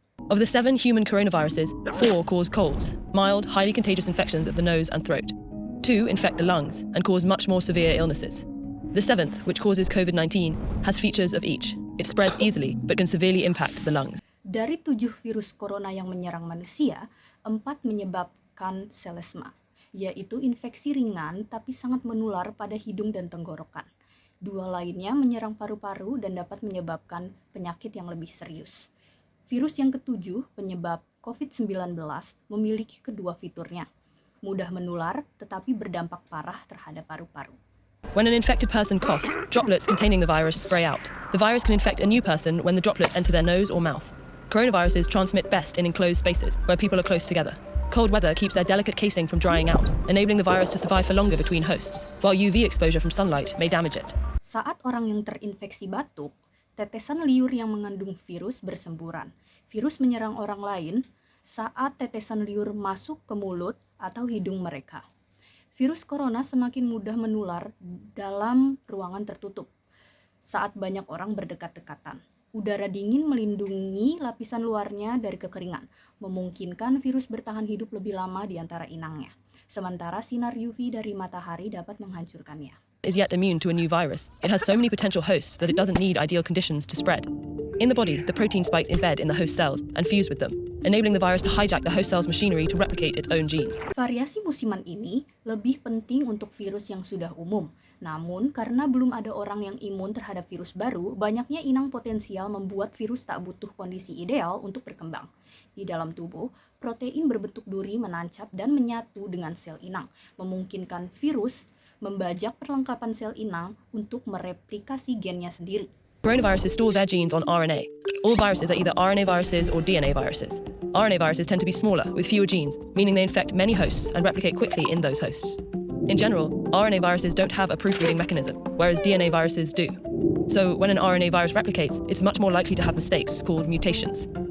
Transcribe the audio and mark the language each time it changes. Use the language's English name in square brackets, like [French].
[English] Of the 7 human coronaviruses, 4 cause colds, mild, highly contagious infections of the nose and throat. 2 infect the lungs and cause much more severe illnesses. The 7th, which causes COVID-19, has features of each. It spreads easily, but can severely impact the lungs. [Indonesian] Dari 7 virus corona yang menyerang manusia, 4 menyebabkan selesma, yaitu infeksi ringan tapi sangat menular pada hidung dan tenggorokan. 2 lainnya menyerang paru-paru dan dapat menyebabkan penyakit yang lebih serius. Virus yang ketujuh, penyebab COVID-19, memiliki kedua fiturnya. Mudah menular, tetapi berdampak parah terhadap paru-paru. [English] When an infected person coughs, droplets containing the virus spray out. The virus can infect a new person when the droplets enter their nose or mouth. Coronaviruses transmit best in enclosed spaces where people are close together. Cold weather keeps their delicate casing from drying out, enabling the virus to survive for longer between hosts, while UV exposure from sunlight may damage it. [Indonesian] Saat orang yang terinfeksi batuk, tetesan liur yang mengandung virus bersemburan. Virus menyerang orang lain saat tetesan liur masuk ke mulut atau hidung mereka. Virus corona semakin mudah menular dalam ruangan tertutup saat banyak orang berdekat-dekatan. Udara dingin melindungi lapisan luarnya dari kekeringan, memungkinkan virus bertahan hidup lebih lama di antara inangnya. Sementara sinar UV dari matahari dapat menghancurkannya. [English] Is yet immune to a new virus. It has so many potential hosts that it doesn't need ideal conditions to spread. In the body, the protein spikes embed in the host cells and fuse with them, enabling the virus to hijack the host cell's machinery to replicate its own genes. [Indonesian] Variasi musiman ini lebih penting untuk virus yang sudah umum. Namun, karena belum ada orang yang imun terhadap virus baru, banyaknya inang potensial membuat virus tak butuh kondisi ideal untuk berkembang. Di dalam tubuh, protein berbentuk duri menancap dan menyatu dengan sel inang, memungkinkan virus membajak perlengkapan sel inang untuk mereplikasi gennya sendiri. [English] Coronaviruses store their genes on RNA. All viruses are either RNA viruses or DNA viruses. RNA viruses tend to be smaller, with fewer genes, meaning they infect many hosts and replicate quickly in those hosts. In general, RNA viruses don't have a proofreading mechanism, whereas DNA viruses do. So when an RNA virus replicates, it's much more likely to have mistakes called mutations.